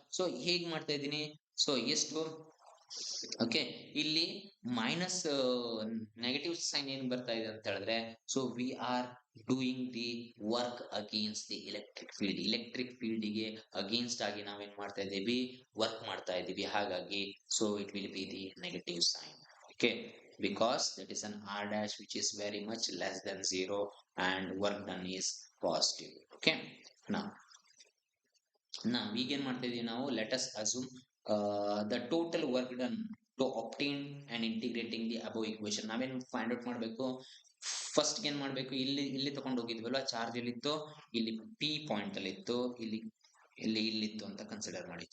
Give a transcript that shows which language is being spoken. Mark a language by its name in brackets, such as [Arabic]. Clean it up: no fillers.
[Kannada] So ಹೇಗ್ ಮಾಡ್ತಾ ಇದ್ದೀನಿ, ಸೊ ಎಷ್ಟು, ಓಕೆ ಇಲ್ಲಿ ಮೈನಸ್ ನೆಗೆಟಿವ್ ಸೈನ್ ಏನ್ ಬರ್ತಾ ಇದೆ ಅಂತ ಹೇಳಿದ್ರೆ, [English] So we are doing the work against the electric field. [Kannada] Electric field ಗೆ ಅಗೇನ್ಸ್ಟ್ ಆಗಿ ನಾವೇನ್ ಮಾಡ್ತಾ ಇದ್ದೀವಿ, ವರ್ಕ್ ಮಾಡ್ತಾ ಇದ್ದೀವಿ. [English] ಹಾಗಾಗಿ so it will be the negative sign. Okay, because that is an r dash which is very much less than 0 and work done is positive. Okay, now [Kannada] ಈಗೇನ್ ಮಾಡ್ತಾ ಇದೀವಿ ನಾವು, [English] Let us assume the total work done to obtain and integrating the above equation. [Kannada] ನಾವೇನ್ find out ಮಾಡ್ಬೇಕು, first ಏನ್ ಮಾಡ್ಬೇಕು, ಇಲ್ಲಿ ತಗೊಂಡು ಹೋಗಿದ್ವಲ್ಲ ಚಾರ್ಜ್ ಎಲ್ಲಿತ್ತು, ಇಲ್ಲಿ ಪಿ ಪಾಯಿಂಟ್ ಅಲ್ಲಿ ಇತ್ತು, ಇಲ್ಲಿತ್ತು ಅಂತ ಕನ್ಸಿಡರ್ ಮಾಡಿ.